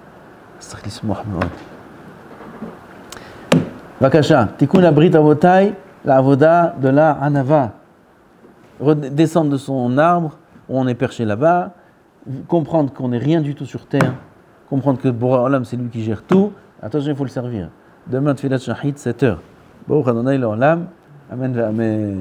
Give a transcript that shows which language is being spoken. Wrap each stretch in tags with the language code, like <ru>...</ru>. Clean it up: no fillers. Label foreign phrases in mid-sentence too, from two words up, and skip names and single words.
<he>ובקשה תיקון הברית אבותי, העבודה</he> <fr>de la Hanava. Descendre de son arbre, où on est perché là-bas, comprendre qu'on n'est rien du tout sur terre, comprendre que</fr> <he>בורא עולם</he> <fr>c'est lui qui gère tout. Attention, il faut le servir. Demain,</fr> <he>תפילת שחרית 7h ברוך ה' לעולם. אמן ואמן.</he>